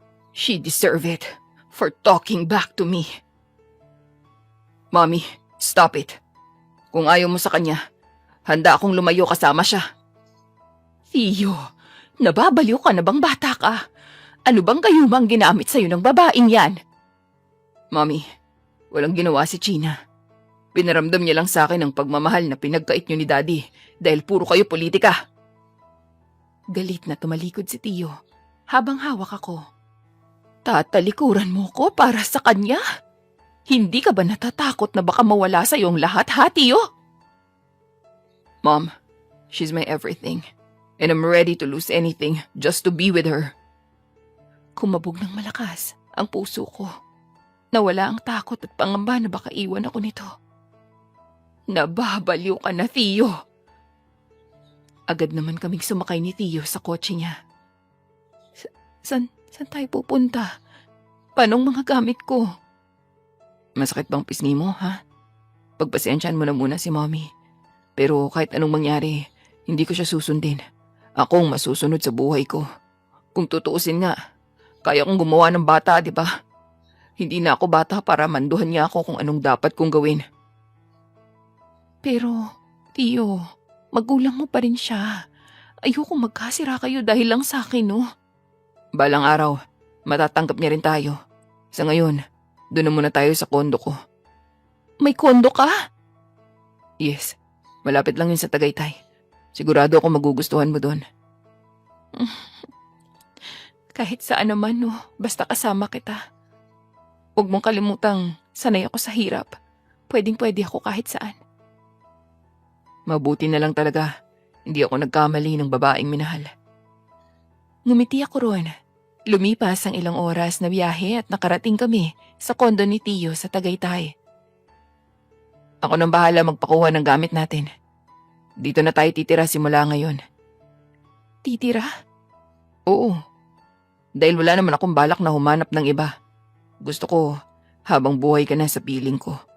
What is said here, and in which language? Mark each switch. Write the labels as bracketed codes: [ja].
[en] She deserve it for talking back to me. Mommy, stop it. [tl] Kung ayaw mo sa kanya, handa akong lumayo kasama siya. Tio, nababaliw ka na bang bata ka? Ano bang gayumang ginamit sa'yo ng babaeng yan? Mommy, walang ginawa si China. Pinaramdam niya lang sa akin ang pagmamahal na pinagkait niyo ni Daddy dahil puro kayo politika. Galit na tumalikod si Tio habang hawak ako. Tatalikuran mo ko para sa kanya? Hindi ka ba natatakot na baka mawala sa iyong lahat, ha, Tio? [en] Mom, she's my everything. And I'm ready to lose anything just to be with her. [tl] Kumabog ng malakas ang puso ko. Nawala ang takot at pangamba na baka iwan ako nito. Nababaliw ka na, Tio. Agad naman kaming sumakay ni Tio sa kotse niya. Saan tayo pupunta? Paanong mga gamit ko? Masakit bang pisngi mo, ha? Pagpasensyahan mo na muna si Mommy. Pero kahit anong mangyari, hindi ko siya susundin. Ako ang masusunod sa buhay ko. Kung tutuusin nga, kaya kong gumawa ng bata, di ba? Hindi na ako bata para manduhan niya ako kung anong dapat kong gawin. Pero, Tio, magulang mo pa rin siya. Ayoko magkasira kayo dahil lang sa akin, no? Balang araw, matatanggap niya rin tayo. Sa ngayon, doon na muna tayo sa kondo ko. May kondo ka? Yes, malapit lang yun sa Tagaytay. Sigurado ako magugustuhan mo doon. Kahit saan naman, no? Basta kasama kita. Huwag mong kalimutang sanay ako sa hirap. Pwedeng-pwede ako kahit saan. Mabuti na lang talaga. Hindi ako nagkamali ng babaeng minahal. Ngumiti ako ron. Lumipas ang ilang oras na biyahe at nakarating kami sa kondo ni Tio sa Tagaytay. Ako nang bahala magpakuha ng gamit natin. Dito na tayo titira simula ngayon. Titira? Oo. Dahil wala naman akong balak na humanap ng iba. Gusto ko habang buhay ka na sa piling ko.